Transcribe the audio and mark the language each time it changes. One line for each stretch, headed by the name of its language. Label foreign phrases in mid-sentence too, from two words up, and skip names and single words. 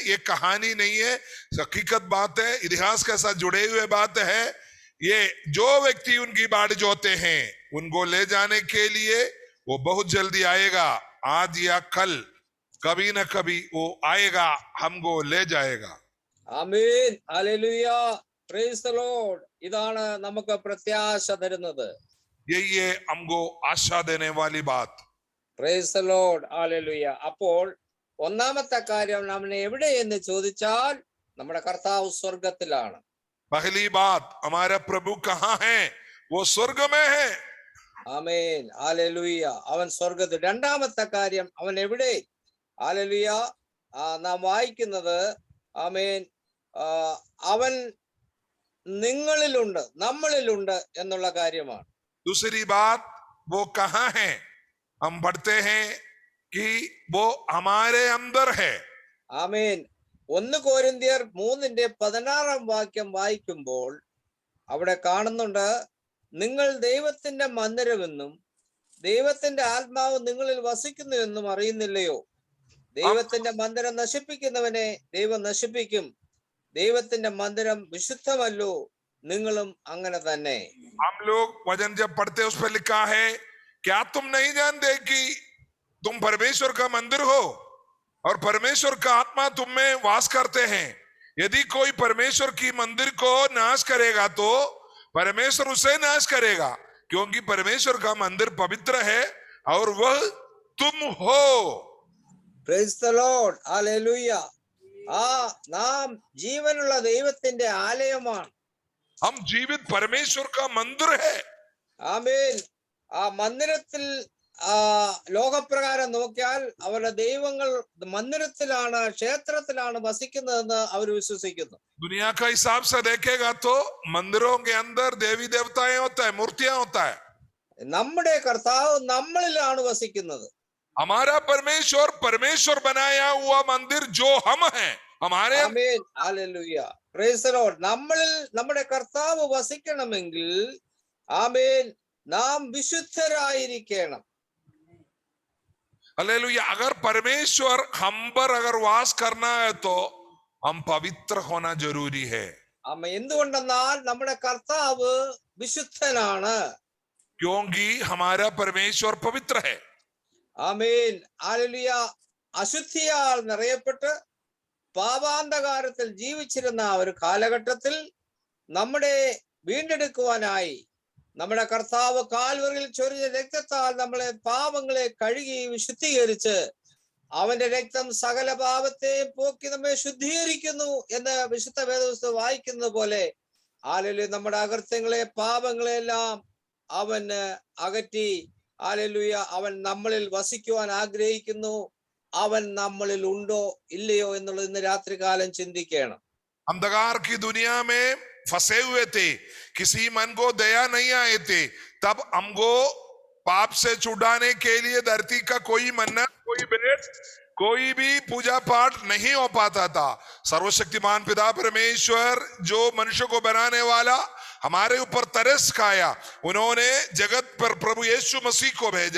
Hindi: ये कहानी नहीं है, हकीकत बात है, इतिहास के साथ जुड़े हुए बात है। ये जो व्यक्ति उनकी बाढ़ जोते हैं, उनको ले जाने के लिए वो बहुत जल्दी आएगा। आज या कल कभी ना कभी वो आएगा, हमको ले जाएगा।
Malayalam: ആമേൻ ഹല്ലേലൂയ.
English: Praise the Lord.
Malayalam: ഇതാണ് നമുക്ക് പ്രത്യാശ തരുന്നത്.
Hindi: यही है हमको आशा देने वाली बात।
English: Praise the Lord.
Malayalam: ഹല്ലേലൂയ. അപ്പോൾ ഒന്നാമത്തെ കാര്യം, നമ്മൾ എവിടെ എന്ന് ചോദിച്ചാൽ നമ്മുടെ കർത്താവ് സ്വർഗത്തിലാണ്.
Hindi: पहली बात, हमारा प्रभु कहाँ है? वो स्वर्ग में है।
Malayalam: ആമേൻ ഹല്ലേലൂയ. അവൻ സ്വർഗത്തിൽ. രണ്ടാമത്തെ കാര്യം, അവൻ എവിടെ? ഹല്ലേലൂയ. നാം വായിക്കുന്നത്, ആമേൻ, അവൻ നിങ്ങളിലുണ്ട്, നമ്മളിലുണ്ട് എന്നുള്ള കാര്യമാണ്.
Hindi: दूसरी बात, वो कहाँ है? हम पढ़ते हैं कि वो हमारे अंदर है।
Malayalam: ആമേൻ. 1 കൊരിന്ത്യർ 3:16 വായിക്കുമ്പോൾ അവിടെ കാണുന്നുണ്ട്, നിങ്ങൾ ദൈവത്തിന്റെ മന്ദിരമെന്നും ദൈവത്തിന്റെ ആത്മാവ് നിങ്ങളിൽ വസിക്കുന്നുവെന്നും അറിയുന്നില്ലയോ? ദൈവത്തിന്റെ മന്ദിരം നശിപ്പിക്കുന്നവനെ ദൈവം നശിപ്പിക്കും. ദൈവത്തിന്റെ മന്ദിരം വിശുദ്ധമല്ലോ, നിങ്ങളും അങ്ങനെ തന്നെ.
Hindi: हम लोग वचन जब पढ़ते उस पर लिखा है, क्या तुम नहीं जानते कि तुम परमेश्वर का मंदिर हो और परमेश्वर का आत्मा तुम में वास करते हैं? यदि कोई परमेश्वर की मंदिर को नाश करेगा तो परमेश्वर उसे नाश करेगा, क्योंकि परमेश्वर का मंदिर पवित्र है और वह तुम हो।
English: Praise the Lord.
Malayalam: ഹല്ലേലൂയ. നാം ജീവനുള്ള ദൈവത്തിന്റെ ആലയമാണ്.
Hindi: हम जीवित परमेश्वर का मंदिर है।
Malayalam: ആമേൻ. ആ മന്ദിരത്തിൽ ലോകപ്രകാരം നോക്കിയാൽ അവരുടെ ദൈവങ്ങൾ മന്ദിരത്തിലാണ്, ക്ഷേത്രത്തിലാണ് വസിക്കുന്നതെന്ന് അവർ വിശ്വസിക്കുന്നു.
Hindi: दुनिया का हिसाब से देखेगा तो मंदिरों के अंदर देवी देवताएं होता है, मूर्तियां होता है।
Malayalam: നമ്മുടെ കർത്താവ് നമ്മളിലാണ് വസിക്കുന്നത്.
Hindi: हमारा परमेश्वर, परमेश्वर बनाया हुआ मंदिर जो हम हैं, हमारे
Malayalam: ആമേൻ ഹല്ലേലൂയ.
English: Praise the Lord.
Malayalam: നമ്മളിൽ നമ്മുടെ കർത്താവ് വസിക്കണമെങ്കിൽ, ആമേൻ, നാം വിശുദ്ധരായിരിക്കണം.
Hindi: हालेलुया। अगर परमेश्वर हम पर अगर वास करना है तो हम पवित्र होना जरूरी है।
Malayalam: എന്തുകൊണ്ടെന്നാൽ നമ്മുടെ കർത്താവ് വിശുദ്ധനാണ്.
Hindi: क्योंकि हमारा परमेश्वर पवित्र है.
Malayalam: ആമേൻ. ഹല്ലേലൂയ. അശുദ്ധിയാൽ നിറയപ്പെട്ട് പാപാന്ധകാരത്തിൽ ജീവിച്ചിരുന്ന ഒരു കാലഘട്ടത്തിൽ നമ്മുടെ വീണ്ടെടുക്കുവാനായി നമ്മുടെ കർത്താവ് കാൽവറിയിൽ ചൊരിഞ്ഞ രക്തത്താൽ നമ്മളെ പാപങ്ങളെ കഴുകി വിശുദ്ധീകരിച്ച് അവന്റെ രക്തം സകല പാപത്തെയും പോക്കി നമ്മെ ശുദ്ധീകരിക്കുന്നു എന്ന് വിശുദ്ധ വേദപുസ്തകം വായിക്കുന്നത് പോലെ ഹല്ലേലൂയ നമ്മുടെ അകൃത്യങ്ങളെ പാപങ്ങളെല്ലാം അവന് അകറ്റി ഹല്ലേലൂയ അവൻ നമ്മളിൽ വസിക്കുവാൻ ആഗ്രഹിക്കുന്നു. അവൻ നമ്മളിൽ ഉണ്ടോ ഇല്ലയോ എന്നുള്ളത് ഇന്ന് രാത്രികാലം ചിന്തിക്കണം.
Hindi: अंधकार की दुनिया में फंसे हुए थे, किसी मन को दया नहीं आए थे, तब हमको पाप से छुड़ाने के लिए धरती का कोई मन्नत, कोई भेंट, कोई भी पूजा पाठ नहीं हो पाता था. सर्वशक्तिमान पिता परमेश्वर जो मनुष्य को बनाने वाला हमारे ऊपर तरस खाया, उन्होंने जगत पर प्रभु यीशु मसीह को भेजा.